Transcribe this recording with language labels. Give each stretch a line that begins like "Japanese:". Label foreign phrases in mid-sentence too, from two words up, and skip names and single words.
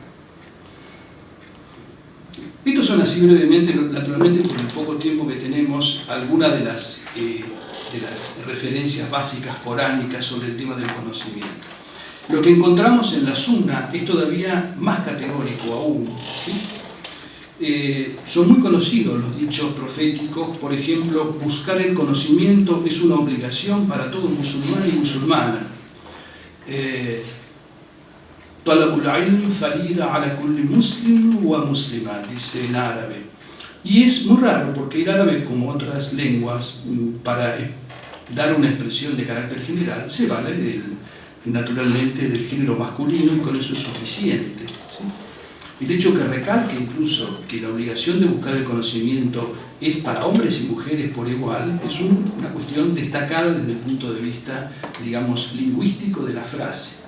Spanish: Estos son así brevemente, naturalmente por el poco tiempo que tenemos, algunas de las referencias básicas coránicas sobre el tema del conocimiento. Lo que encontramos en la Sunna es todavía más categórico aún, ¿sí? Son muy conocidos los dichos proféticos. Por ejemplo, buscar el conocimiento es una obligación para todo musulmán y musulmana.
Arabic: طلب العلم فريضة على كل مسلم ومسلمة,
Spanish: dice en árabe. Y es muy raro porque el árabe, como otras lenguas, para dar una expresión de carácter general, se vale naturalmente del género masculino, y con eso es suficiente, ¿sí? El hecho que recalque incluso que la obligación de buscar el conocimiento es para hombres y mujeres por igual, es una cuestión destacada desde el punto de vista, digamos, lingüístico de la frase.